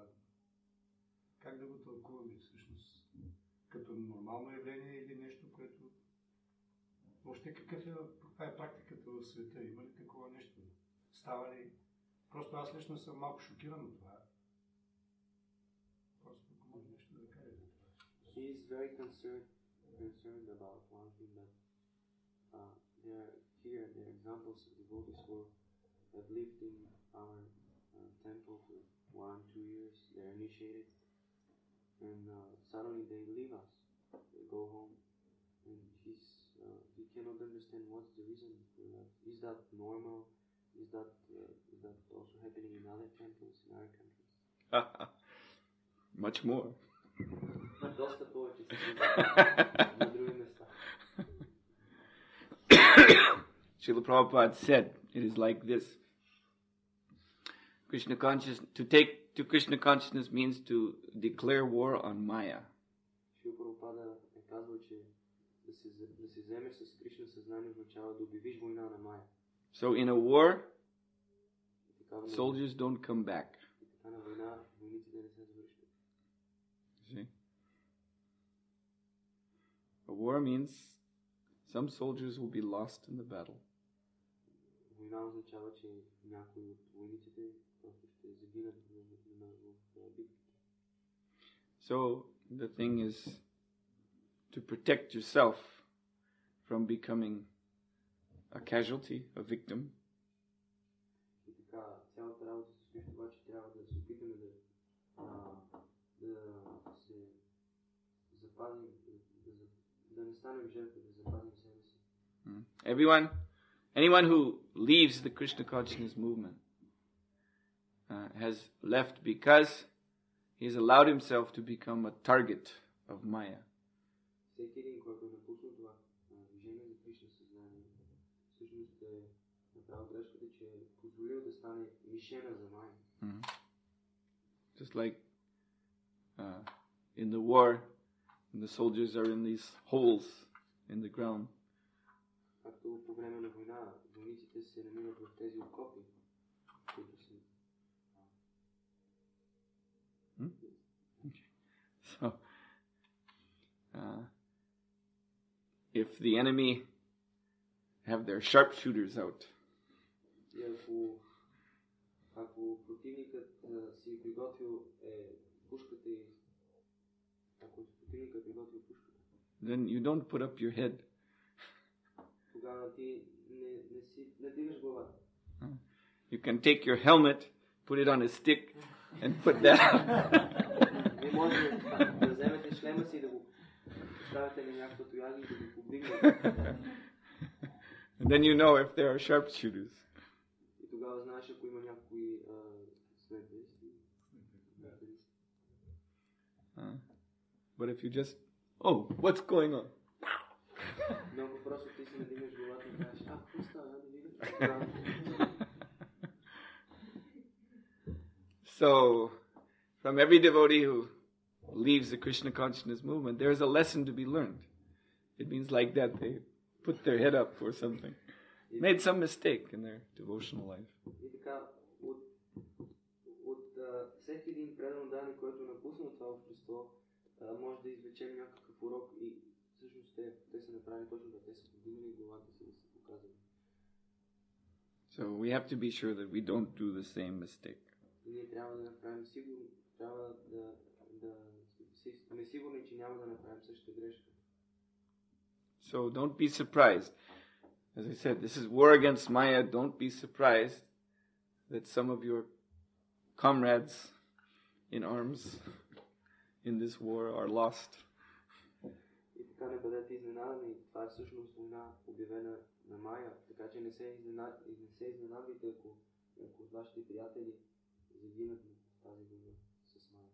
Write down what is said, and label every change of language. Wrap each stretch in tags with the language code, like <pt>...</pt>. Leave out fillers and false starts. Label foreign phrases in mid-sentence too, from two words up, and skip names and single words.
<bg>Как да го тълкуваме всъщност? Като нормално явление или нещо, което... Въобще каква е практиката в света? Има ли такова нещо? Става ли? Просто аз лично съм малко шокиран от това. Просто ако може нещо да кажа за това.</bg> <en>He is very concerned about one thing that there are examples of devotees who have lived in our temple for 1-2 years. They're initiated, and suddenly they leave us. They go home, and he cannot understand what's the reason for that. Is that normal? Is that also happening in other temples in other countries? Much more.</en> <bg>Доста повече на други места.</bg> <en>Srila Prabhupada said, it is like this. To take to Krishna consciousness means to declare war on Maya.</en> <bg>Шрила Прабхупада е казал, че да се вземеш с Кришна съзнание означава да обявиш война на Майя.</bg> <en>So in a war, soldiers don't come back.</en> <bg>Така на война войниците не се завръщат.</bg> <en>See? A war means some soldiers will be lost in the battle.</en> <bg>Война означава, че някои от войниците просто ще загинат в битките.</bg> <en>So the thing is to protect yourself from becoming a casualty, a victim.</en> <bg>И така, цялата работа се състои в това, че трябва да се опитаме да се запазим, да не станем жертва, да запазим себе си.</bg> <en>Anyone who leaves the Krishna consciousness movement has left because he's allowed himself to become a target of Maya.</en> <bg>Всеки един, който е напуснал това движение за Кришна съзнание, всъщност е направил грешката, че е позволил да стане мишена за Майя.</bg> <en>Just like in the war, the soldiers are in these holes in the ground.</en> <bg>Както по време на война, войниците се намират в тези окопи, които са.</bg> <en>So, if the enemy have their sharpshooters out,</en> <bg>И ако противникът си приготвил пушката и ако противникът приготвил пушката,</bg> <en>then you don't put up your head.</en> <bg>тогава ти не дигаш главата.</bg> <en>You can take your helmet, put it on a stick, and put that up.</en> <bg>Не може да вземете шлема си и да го поставите на някаква тояга и да го повдигнете.</bg> <en>And then you know if there are sharpshooters.</en> <bg>И тогава знаеш, ако има някои снайперисти.</bg> <en>But if you just, oh, what's going on?</en> <bg>Много просто ти си надигнеш главата и кажеш, какво става, да видиш?</bg> <en>So, from every devotee who leaves the Krishna consciousness movement, there is a lesson to be learned. It means like that, they put their head up for something. Made some mistake in their devotional life.</en> <bg>И така, от всеки един предан дани, който напуснал това общество, може да извлечем някакъв урок и всъщност те са направили точно да те са подигнали главата си да се показват.</bg> <en>So we have to be sure that we don't do the same mistake.</en> <bg>И ние трябва да направим сигурно, трябва да сме сигурни, че няма да направим същата грешка.</bg> <en>So don't be surprised. As I said, this is war against Maya. Don't be surprised that some of your comrades in arms in this war are lost.</en> <bg>И така не бъдете изненадани. Това е всъщност война, обявена на Майя. Така че не се изненадвайте, ако вашите приятели загинат в тази война с Майя.</bg>